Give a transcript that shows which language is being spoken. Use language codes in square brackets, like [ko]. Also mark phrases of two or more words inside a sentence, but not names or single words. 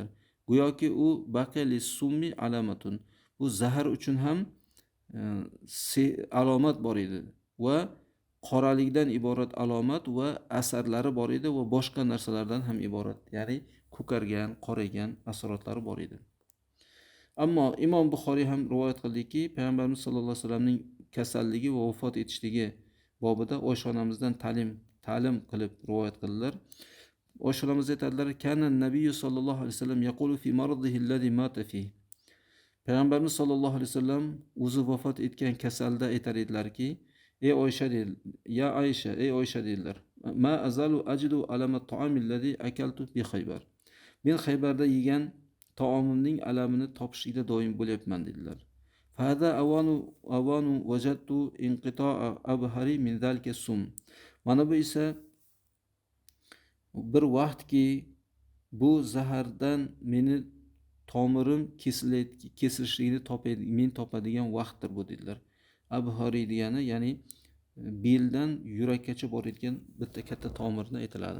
[uz] Go'yoki u [ar] بقي للسم علامة. [uz] Bu zahar uchun ham alomat bor edi va qoralikdan iborat alomat va asarlari bor edi va boshqa narsalardan ham iborat, ya'ni ko'kargan, qoraygan asoratlari bor edi. Ammo Imom Buxoriy ham rivoyat qildiki, Payg'ambarimiz sollallohu alayhi vasallamning kasalligi va vafot etishligi bobida Oysha onamizdan ta'lim qilib rivoyat qildilar. Oysha onamiz aytadilar: [ar] "كان النبي صلى الله عليه وسلم يقول في مرضه الذي مات فيه." [uz] Payg'ambarimiz sollallohu alayhi vasallam o'zi vafot etgan kasalda aytar edilarki, ey Oysha dedilar, ya Aysha, ey Oysha dedilar, [ar] ما أزال أجد ألم الطعام الذي أكلت بخيبر. [uz] Men Xaybarda yegan taomimning alamini topishlikda doim bo'lyapman dedilar. [ar] فهذا أوان وجدت انقطاع أبهري من ذلك السم. [uz] Mana bu esa bir vaqtki bu zahardan meni tomirim kesilishligini men topadigan vaqtdir bu dedilar. Abhari degani ya'ni beldan yurakkacha borayotgan bitta katta tomirni aytiladi.